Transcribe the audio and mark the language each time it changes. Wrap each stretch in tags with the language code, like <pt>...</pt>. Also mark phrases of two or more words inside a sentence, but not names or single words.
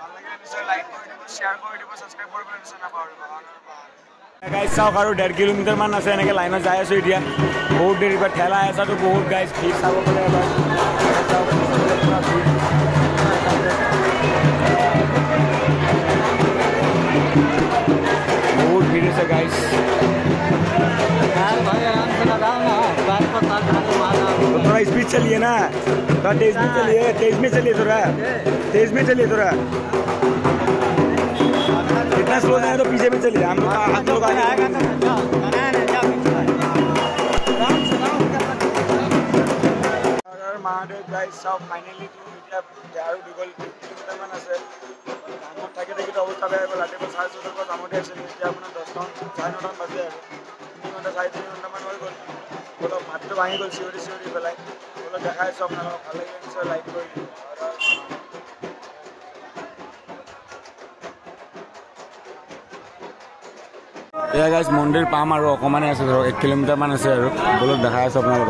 <as>লাগিলে নিশ্চয় লাইক কৰি দিব, শ্বেয়াৰ কৰি দিব, ছাবস্ক্ৰাইব কৰিবলৈ নিশ্চয় নাপাহৰিব। গাইজ চাওক আৰু 1.5 কিলোমিটাৰ মান আছে এনেকৈ লাইনত যাই আছোঁ এতিয়া। বহুত দেৰি পৰা ঠেলা হেঁচাটো বহুত গাইজ, ভিৰ চাব গ'লে এবাৰ</as> <hi>बहुत भीड़ है गाइस। थोड़ा स्पीड चलिए ना, थोड़ा तेज में चलिए, तेज में चलिए, थोड़ा तेज में चलिए, थोड़ा इतना स्लो जाए तो पीछे में चलिए। हम लोग आगे महादेव गाइस सब फाइनली</hi> <as>আৰু 2 কিলোমিটাৰ মান আছে। কামত থাকি থাকি অৱস্থা বেয়া হৈ গ'ল। ৰাতিপুৱা 4:30 কামতে আছিলোঁ, এতিয়া আপোনাৰ 10টা 9:30 বাজে আৰু 3 ঘণ্টা 3.5 ঘণ্টামান হৈ গ'ল। অলপ মাতটো ভাঙি গ'ল চিঞৰি চিঞৰি পেলাই। অলপ দেখাই আছোঁ আপোনালোকক, ভাল লাগিলে নিশ্চয় লাইক কৰি দিব। এয়া গাইজ মন্দিৰ পাম আৰু অকণমানে আছে, ধৰক 1 কিলোমিটাৰ মান আছে আৰু বলক দেখাই আছোঁ আপোনালোকক।</as>